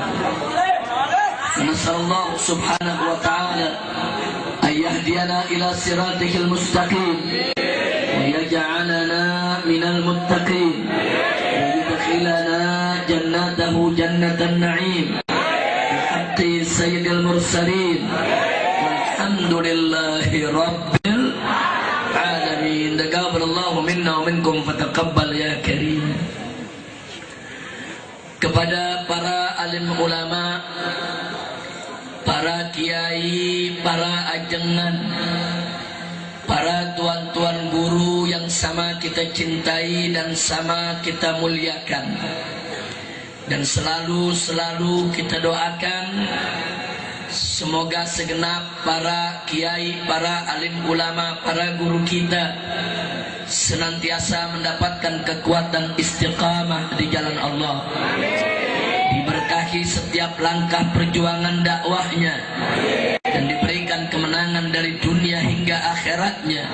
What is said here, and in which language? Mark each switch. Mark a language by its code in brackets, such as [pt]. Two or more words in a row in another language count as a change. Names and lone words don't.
[ar] فنسأل الله سبحانه وتعالى أن يهدينا إلى صراطه المستقيم ويجعلنا من المتقين ويدخلنا جناته جنة النعيم بحق سيد المرسلين والحمد لله رب العالمين. تقبل الله منا ومنكم فتقبل يا كريم. [id] Kepada para alim ulama, para kiai, para ajengan, para tuan-tuan guru yang sama kita cintai dan sama kita muliakan, dan selalu kita doakan semoga segenap para kiai, para alim ulama, para guru kita senantiasa mendapatkan kekuatan istiqamah di jalan Allah, diberkahi setiap langkah perjuangan dakwahnya, dan diberikan kemenangan dari dunia hingga akhiratnya.